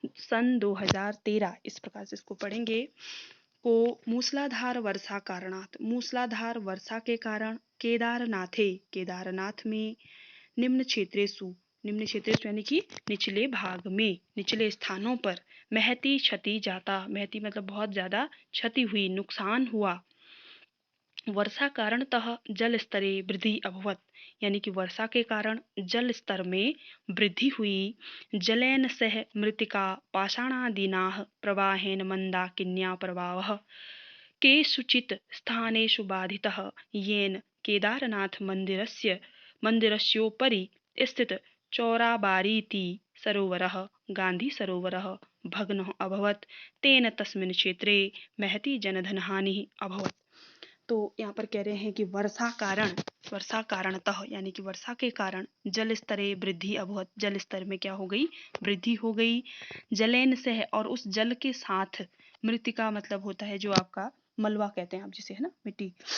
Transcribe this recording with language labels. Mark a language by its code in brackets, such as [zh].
[hi] सन 2013, इस प्रकार से इसको पढ़ेंगे, को मूसलाधार वर्षा कारणात, मूसलाधार वर्षा के कारण, केदारनाथे, केदारनाथ में, निम्न क्षेत्रेषु, निम्न क्षेत्रेषु यानी कि निचले भाग में, निचले स्थानों पर, महती क्षति जाता, महती मतलब बहुत ज्यादा क्षति हुई, नुकसान हुआ। [sa] वर्षा कारणतः जल स्तरे वृद्धि अभवत, [hi] यानी कि वर्षा के कारण जल स्तर में वृद्धि हुई। [sa] जलेन सह मृत्तिका पाषाणादीनाः प्रवाहेन मंदाकिन्या प्रवाहः केषुचित् स्थानेषु बाधितः, येन केदारनाथ मंदिरस्योपरि स्थित चौराबारीति सरोवरः, गांधी सरोवरः भग्नः अभवत्, तेन तस्मिन् क्षेत्रे महती जनधन हानिः अभवत्। [hi] तो यहाँ पर कह रहे हैं कि वर्षा कारणतः, यानी कि वर्षा के कारण, [sa] जल स्तरे वृद्धि अभवत, [hi] जल स्तर में क्या हो गई, वृद्धि हो गई। जलेन से, और उस जल के साथ, मृत्तिका मतलब होता है जो आपका मलबा कहते हैं आप जिसे, है ना, मिट्टी।